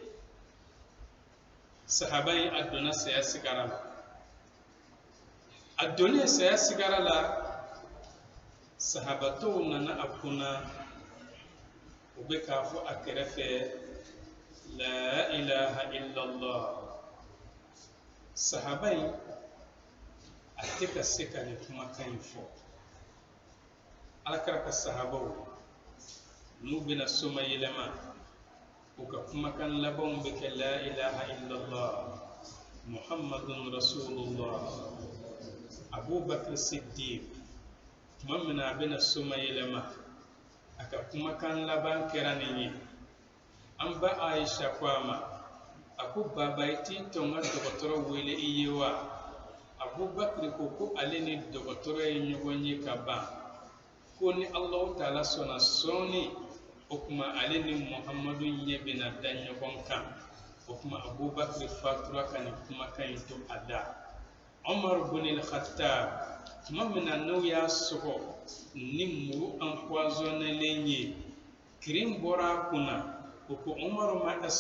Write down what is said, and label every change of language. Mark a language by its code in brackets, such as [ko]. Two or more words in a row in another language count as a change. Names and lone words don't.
[bm] sahaba in a donna saya sigara la a donnen saya sigara la sahabatɔw nana a kunna u bɛ k'a fɔ a kɛrɛfɛ [ar] لا إله إلا الله [bm] sahaba in a tɛ ka se ka nin kumakan in fɔ ala kɛra ka sahabaw n'u bɛna soma yɛlɛma u ka kumakan labanw bɛ kɛ [ar] لا إله إلا الله محمد رسول الله [bm] abubakar siddiq tuma min na a bɛna soma yɛlɛma a ka kumakan laban kɛra nin ye an ba aisha ko a ma a ko baba i t'i tɔn ka dɔgɔtɔrɔ wele i ye wa abubakar ko ale ni dɔgɔtɔrɔ ye ɲɔgɔn ye ka ban ko ni [ar] الله تعالى [bm] sɔnna sɔɔni o kuma ale ni Muhammadu ɲɛ bɛna da ɲɔgɔn kan o kuma Abubakar fatura ka nin kumakan in to a da Umar bin al-Khattab tuma min na n'o y'a sɔgɔ ni muru empoisonnelen ye kirin bɔra a kunna o ko Umar ma